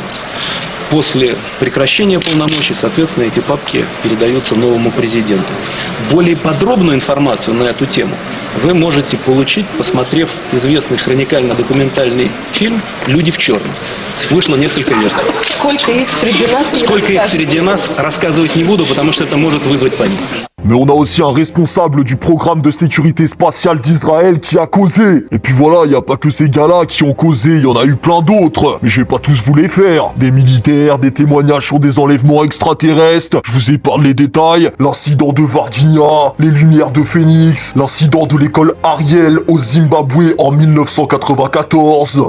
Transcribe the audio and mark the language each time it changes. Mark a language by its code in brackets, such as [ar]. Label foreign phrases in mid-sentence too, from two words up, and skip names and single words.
[ru] После прекращения полномочий, соответственно, эти папки передаются новому президенту. Более подробную информацию на эту тему вы можете получить, посмотрев известный хроникально-документальный фильм «Люди в черном». Вышло несколько версий. Сколько их среди нас, рассказывать не буду, потому что это может вызвать панику. [fr] Mais on a aussi un responsable du programme de sécurité spatiale d'Israël qui a causé. Et puis voilà, il n'y a pas que ces gars-là qui ont causé, il y en a eu plein d'autres. Mais je vais pas tous vous les faire. Des militaires, des témoignages sur des enlèvements extraterrestres, je vous épargne les détails, l'incident de Varginha, les lumières de Phoenix, l'incident de l'école Ariel au Zimbabwe en 1994.